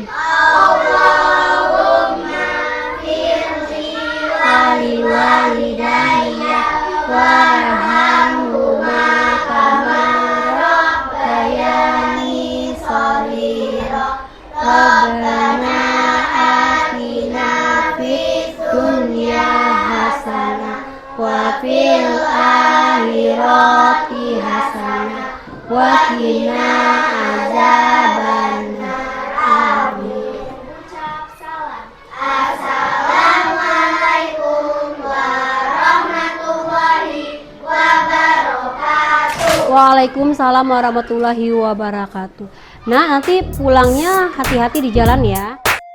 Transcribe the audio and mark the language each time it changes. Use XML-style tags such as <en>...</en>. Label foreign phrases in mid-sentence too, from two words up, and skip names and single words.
<ar>اللهم اغفر لي ولوالدي وارحمهما كما ربياني صغيرا. ربنا آتنا في الدنيا حسنة وفي الآخرة حسنة وقنا عذاب النار. Amin. السلام عليكم ورحمة الله وبركاته. وعليكم السلام ورحمة الله وبركاته.</ar> <id>Nah, nanti pulangnya hati-hati di jalan ya.</id>